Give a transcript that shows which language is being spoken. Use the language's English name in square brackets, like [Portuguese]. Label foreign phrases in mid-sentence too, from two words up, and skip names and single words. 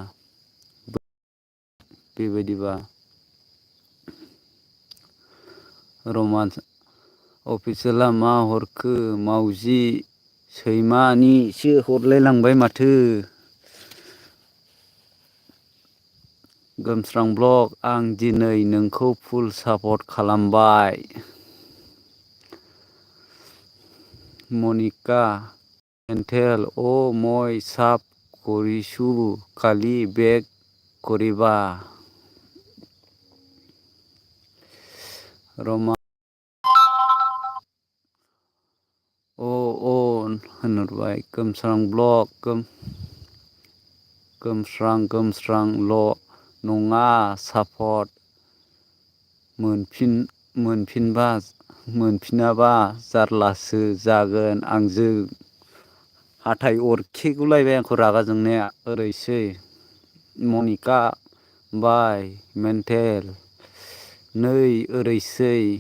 [Bodo] बेबायदिबा रमान्स अफिसियेला मा हरखो मावजि सैमानिसो हरलायलांबाय माथो गोमस्रां ब्लग आं दिनै नोंखौ [English] full support [Bodo] खालामबाय मनिका मेन्टेल [Assamese] মই সাপ কৰিছো কালি বেক কৰিবা [Bodo] रमा होनहरबाय गोमस्रां ब्लग गोमस्रांल' नङा सापर्ट मोनफिनाबा जारलासो जागोन आंजों हाथाय अरखेगुलायबाय आंखौ रागा जोंनाया ओरैसै मनिका बाय मेन्टेल नै ओरैसै